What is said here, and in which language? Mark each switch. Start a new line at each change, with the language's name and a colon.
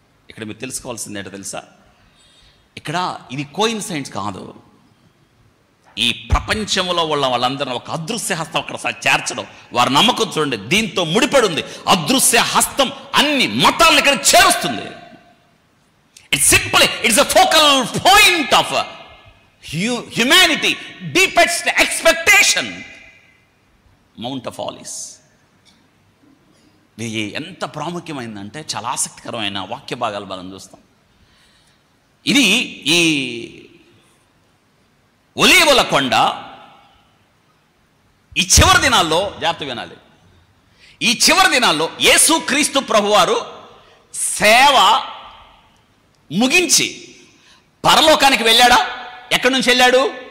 Telugu: ఇక్కడ మీరు తెలుసుకోవాల్సింది ఏంటో తెలుసా? ఇక్కడ ఇది కోయిన్సైన్స్ కాదు. ఈ ప్రపంచంలో ఉన్న వాళ్ళందరూ ఒక అదృశ్య హస్తం అక్కడ చేర్చడం వారి నమ్మకం చూడండి. దీంతో ముడిపడి ఉంది. అదృశ్య హస్తం అన్ని మతాలను ఇక్కడ చేరుస్తుంది.
English: It's a focal point of humanity, deepest expectation, Mount of Olives.
Telugu: ఇది ఎంత ప్రాముఖ్యమైందంటే చాలా ఆసక్తికరమైన వాక్య భాగాలు మనం చూస్తాం. ఇది ఈ ఒలీవల కొండ ఈ చివరి దినాల్లో, జాగ్రత్త వినాలి, ఈ చివరి దినాల్లో యేసుక్రీస్తు ప్రభువారు సేవ ముగించి పరలోకానికి వెళ్ళాడా? ఎక్కడి నుంచి వెళ్ళాడు?